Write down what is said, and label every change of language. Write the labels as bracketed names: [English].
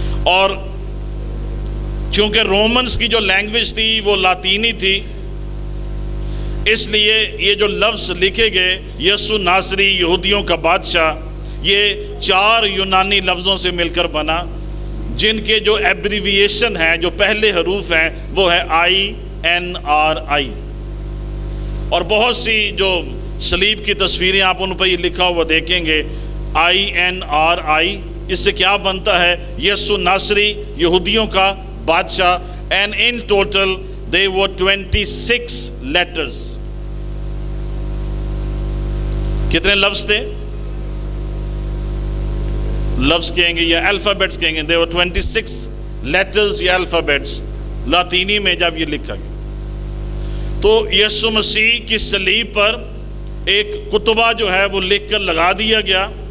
[Urdu] اور چونکہ رومنز کی جو لینگویج تھی وہ لاطینی تھی, اس لیے یہ جو لفظ لکھے گئے یسوع ناصری یہودیوں کا بادشاہ, یہ 4 یونانی لفظوں سے مل کر بنا, جن کے جو ایبریویشن ہیں, جو پہلے حروف ہیں وہ ہے INRI. اور بہت سی جو صلیب کی تصویریں آپ ان پہ یہ لکھا ہوا دیکھیں گے INRI, اس سے کیا بنتا ہے؟ یسوع ناصری یہودیوں کا بادشاہ. [English] and in total they were 26 letters. [Urdu] کتنے لفظ تھے؟ لفظ کہیں گے یا الفابیٹس کہیں گے. [English] There were 26 letters [Urdu] یا الفابیٹس لاطینی میں جب یہ لکھا گیا. تو یسوع مسیح کی صلیب پر ایک کتبہ جو ہے وہ لکھ کر لگا دیا گیا.